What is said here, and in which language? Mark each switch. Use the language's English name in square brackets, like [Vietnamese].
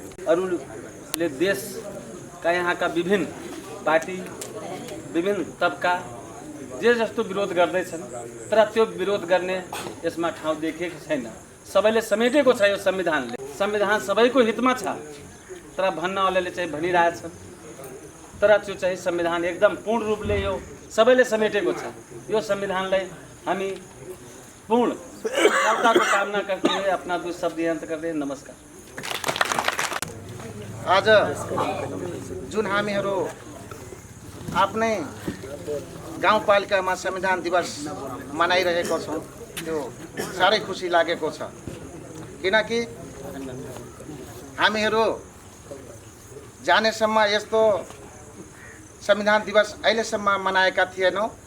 [Nepali] अरूले देशका यहाँका विभिन्न पार्टी विभिन्न तबका जे जस्तो विरोध गर्दैछन्, तर त्यो विरोध गर्ने यसमा ठाउँ देखेको छैन। सबैले समेटेको छ यो संविधानले। संविधान सबैको हितमा छ, तर भन्नवालाले चाहिँ भनिरहेछन्, तर त्यो चाहिँ संविधान एकदम पूर्ण रूपले यो सबैले समेटेको छ। यो संविधानलाई हामी पूर्ण सफलताको कामना [Hindi] करते हुए अपना 2 शब्द अंत करते हैं। [Nepali] नमस्कार। आज जुन हामीहरू आफ्नै गाउँपालिकामा संविधान दिवस मनाइरहेको छौँ त्यो साह्रै खुसी लागेको छ, किनकि हामीहरू जानेसम्म यस्तो संविधान दिवस अहिलेसम्म मनाएका थिएनौँ।